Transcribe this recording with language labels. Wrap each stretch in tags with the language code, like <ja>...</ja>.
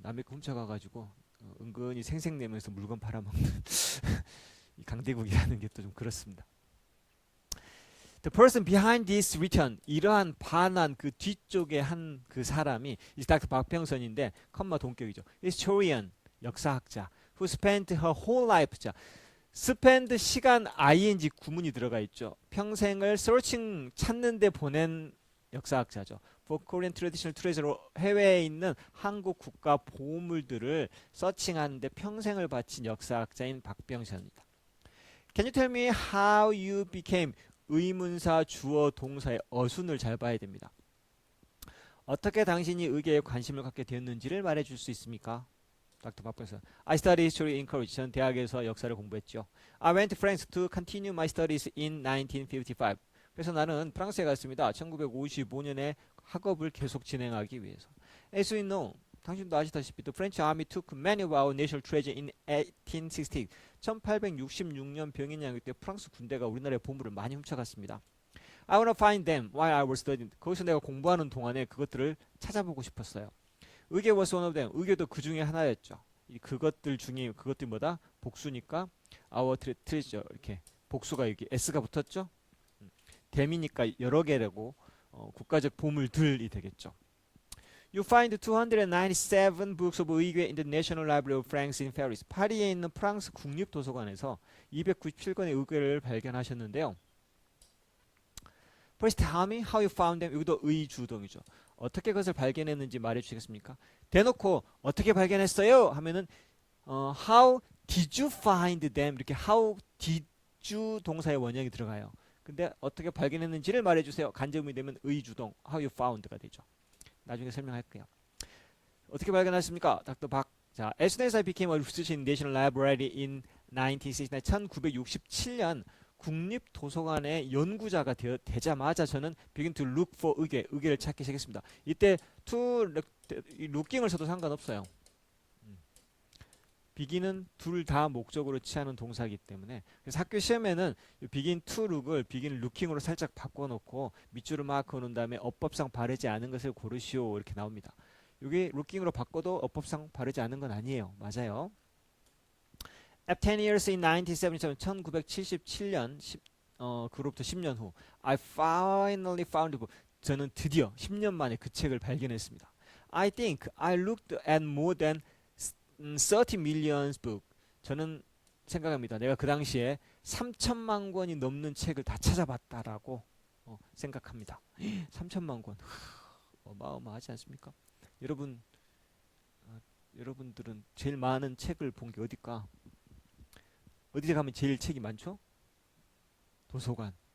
<ko>남의 거 훔쳐가가지고 은근히 생색내면서 물건 팔아먹는 이 강대국이라는 게 또 좀 그렇습니다.</ko> <en>The person behind this return</en> <ko>이러한 반환 그 뒤쪽에 한 그 사람이 이 닥터 박병선인데 컴마 동격이죠.</ko> <en>Historian</en> <ko>역사학자</ko> <en>who spent her whole life 자 spend 시간 ing</en> <ko>구문이 들어가 있죠. 평생을 searching 찾는 데 보낸 역사학자죠.</ko> <en>For Korean traditional treasure</en> <ko>해외에 있는 한국 국가 보물들을 서칭하는데 평생을 바친 역사학자인 박병선입니다.</ko> <en>Can you tell me how you became</en> <ko>의문사 주어 동사의 어순을 잘 봐야 됩니다. 어떻게 당신이 의계에 관심을 갖게 되었는지를 말해줄 수 있습니까? 닥터 박병선.</ko> <en>I studied history in college.</en> <ko>전 대학에서 역사를 공부했죠.</ko> <en>I went to France to continue my studies in 1955.</en> <ko>그래서 나는 프랑스에 갔습니다. 1955년에 학업을 계속 진행하기 위해서.</ko> <en>As we know,</en> <ko>당신도 아시다시피</ko> <en>the French army took many of our national treasure in 1860.</en> <ko>1866년 병인양일 때 프랑스 군대가 우리나라의 보물을 많이 훔쳐갔습니다.</ko> <en>I wanna find them while I was studying.</en> <ko>거기서 내가 공부하는 동안에 그것들을 찾아보고 싶었어요.</ko> <en>의계 was one of them.</en> <ko>의계도 그 중에 하나였죠. 그것들 중에 그것들이 뭐다? 복수니까</ko> <en>our treasure</en> <ko>이렇게 복수가 여기 s가 붙었죠. 댐이니까 여러 개라고 국가적 보물들이 되겠죠.</ko> <en>You find 297 books of 의궤 in the National Library of France in Paris.</en> <ko>파리에 있는 프랑스 국립도서관에서 297권의 의궤를 발견하셨는데요.</ko> <en>First tell me how you found them.</en> <ko>여기도 의주동이죠. 어떻게 그것을 발견했는지 말해주시겠습니까? 대놓고 어떻게 발견했어요? 하면은</ko> <en>how did you find them?</en> <ko>이렇게</ko> <en>how did you</en> <ko>동사의 원형이 들어가요. 근데 어떻게 발견했는지를 말해주세요. 간접음이 되면 의주동</ko> <en>how you found</en> <ko>가 되죠. 나중에 설명할게요. 어떻게 발견하십니까? 닥터 박.</ko> <en>자, as soon as I became a researcher in National Library in 1969,</en> <ko>1967년 국립도서관의 연구자가 되자마자 저는</ko> <en>begin to look for</en> <ko>의궤를 찾기 시작했습니다. 이때</ko> <en>to looking</en> <ko>을 써도 상관없어요. begin은 둘 다 목적으로 취하는 동사이기 때문에 그래서 학교 시험에는</ko> <en>begin to look</en> <ko>을</ko> <en>begin looking</en> <ko>으로 살짝 바꿔놓고 밑줄을 막 그어놓은 다음에 어법상 바르지 않은 것을 고르시오 이렇게 나옵니다. 여기 looking으로 바꿔도 어법상 바르지 않은 건 아니에요. 맞아요.</ko> <en>After 10 years in</en> <ko>1977년 그로부터 10년 후</ko> <en>I finally found the book.</en> <ko>저는 드디어 10년 만에 그 책을 발견했습니다.</ko> <en>I think I looked at more than 30 million book.</en> <ko>저는 생각합니다. 내가 그 당시에 3천만 권이 넘는 책을 다 찾아봤다라고 생각합니다. 3천만 권. 어마어마하지 않습니까? 여러분들은 제일 많은 책을 본 게 어딜까? 어디에 가면 제일 책이 많죠? 도서관.</ko>